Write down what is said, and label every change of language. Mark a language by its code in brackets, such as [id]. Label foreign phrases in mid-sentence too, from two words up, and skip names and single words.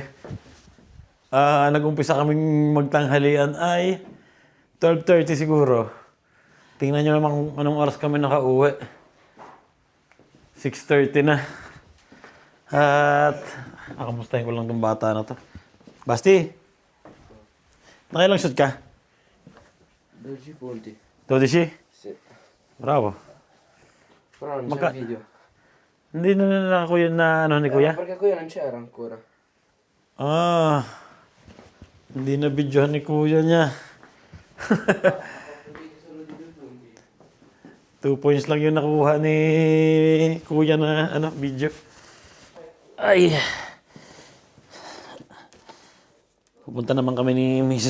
[tl] Nag-umpisa kaming magtanghalian ay 12:30 siguro. Tingnan nyo naman kung anong oras kami nakauwi. 6:30 na. At kamustahin ko lang itong bata na to. Basti! Nakailang shot ka? [it] 12 punti. 12? Sì. Bravo. Però non [tl] Magka- [it] c'è video. [tl] Hindi na kuya na ano ni kuya? [it] Perché qui non c'era ancora. [tl] Ah, hindi na videohan ni kuya niya. 2 points lang yung nakuha ni kuya na ano, video. Ay. Pupunta naman kami ni Mrs.